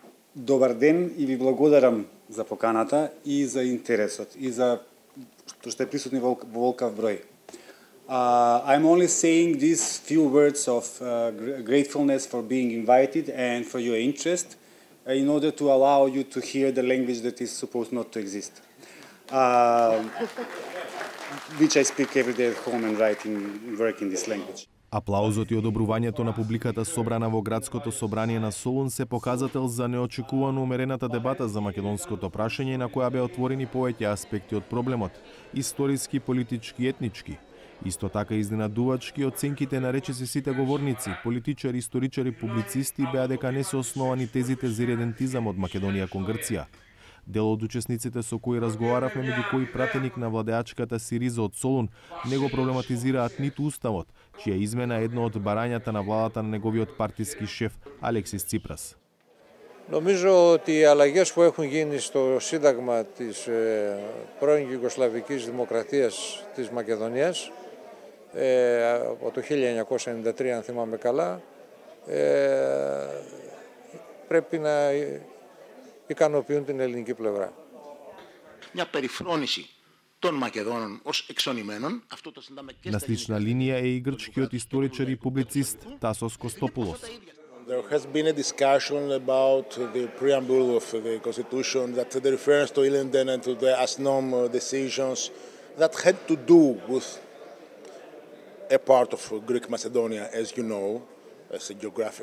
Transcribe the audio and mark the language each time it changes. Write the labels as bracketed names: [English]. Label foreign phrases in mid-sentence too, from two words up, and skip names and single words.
[Macedonian] Добар ден и ви благодарам за поканата и за интересот и за што сте присутни во волкав број. [English] I'm only saying these few words of gratefulness for being invited and for your interest in order to allow you to hear the language that is supposed not to exist. Which I speak every day at home and work in this language. [Macedonian] Аплаузот и одобрувањето на публиката собрана во градското собрание на Солун се показател за неочекувано умерената дебата за македонското прашање на која беа отворени повеќе аспекти од проблемот: историски, политички, етнички. Исто така изненадувачки оценките на речиси сите говорници, политичари, историчари, публицисти беа дека не се основани тезите за идентизам од Македонија кон Грција. Дел од учесниците со кои разговаравме, меѓу кои пратеник на владеачката Сириза од Солун, не го проблематизираат ниту уставот, чија измена е едно од барањата на владата на неговиот партиски шеф Алексис Ципрас. [Greek] Νομίζω ότι οι αλλαγές που έχουν γίνει στο Σύνταγμα της πρώην Ιουγκοσλαβικής Δημοκρατίας της Μακεδονίας από το 1993, αν θυμάμαι καλά, πρέπει να ικανοποιούν την ελληνική πλευρά. Μια περιφρόνηση των Μακεδόνων ως εξονημένων. [Macedonian] На слична линија е и грчкиот историчар и публицист Тасос Костопулос. [English] There has been a discussion about the preamble of the Constitution that refers to Ilinden and to the ASNOM decisions that had to do with a part of Greek Macedonia, as you know, as a geography.